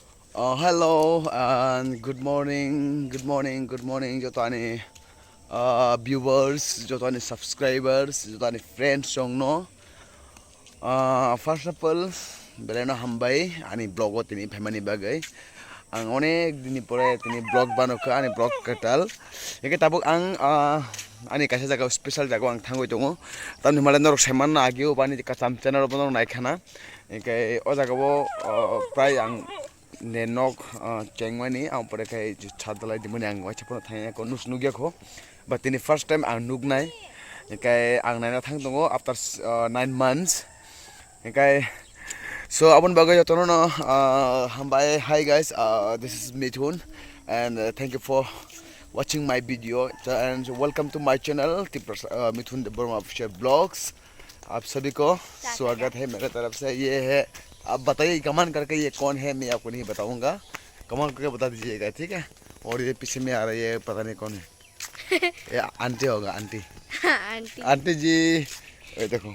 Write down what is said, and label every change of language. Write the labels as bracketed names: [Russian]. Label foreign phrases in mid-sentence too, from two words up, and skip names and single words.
[English] Hello and good morning [Kok Borok] joto ani viewers, joto ani subscribers, joto ani friends song no. [English] First of all, [Kok Borok] beleno hambai ani blog tini famani bagai. Ang onek dini pore tini blog banoka ani blog katal. Eke tabuk ang ani kaisa jaga special jaga ang thangoi tongo. Tam ni malan norok seman na agio bani kacham channel bono naikhana. Eke o jaga bo prai ang nenok cengwani ang pore kai chadalai dimani ang wacha pona thanya ko nus nugya ko. But ini [English] first time [Kok Borok] ang nugnai. Eke ang naina thang tongo [English] after 9 months. [Kok Borok] Okay, so abon bagay jotono no hambai. [English] Hi guys, this is Mithun and thank you for watching my video and welcome to my channel Tiprasa Mithun Debbarma official blogs. [Hindi] आप सभी को स्वागत है मेरे तरफ से। ये है, आप बताइए कमेंट करके ये कौन है, मैं आपको नहीं बताऊंगा, कमेंट करके बता दीजिएगा, ठीक है। और ये पीछे में आ रही है, पता नहीं कौन है, ये आंटी होगा, आंटी आंटी जी, ये देखो।